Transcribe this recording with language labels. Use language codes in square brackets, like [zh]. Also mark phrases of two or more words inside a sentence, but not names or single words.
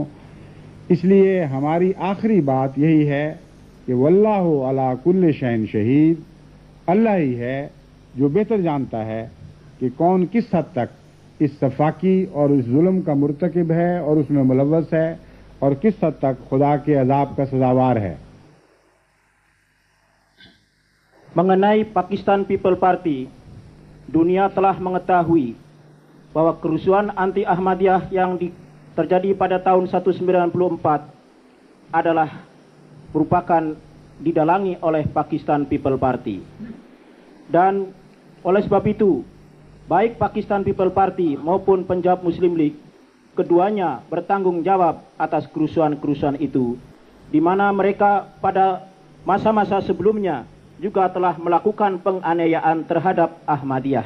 [ur] اس لیے ہماری آخری بات یہی ہے کہ [ar] واللہ علی کل شیء شہید، [ur] اللہ ہی ہے جو بہتر جانتا ہے کہ کون کس حد تک اس صفاقی اور اس ظلم کا مرتکب ہے اور اس میں ملوث ہے اور کس حد تک خدا کے عذاب کا سزاوار ہے. [id] Mengenai Pakistan People Party, dunia telah mengetahui bahwa kerusuhan anti Ahmadiyah yang terjadi pada tahun 1994 adalah merupakan didalangi oleh Pakistan People Party. Dan oleh sebab itu, baik Pakistan People Party maupun Punjab Muslim League, keduanya bertanggung jawab atas kerusuhan-kerusuhan itu, di mana mereka pada masa-masa sebelumnya juga telah melakukan penganiayaan terhadap Ahmadiyah.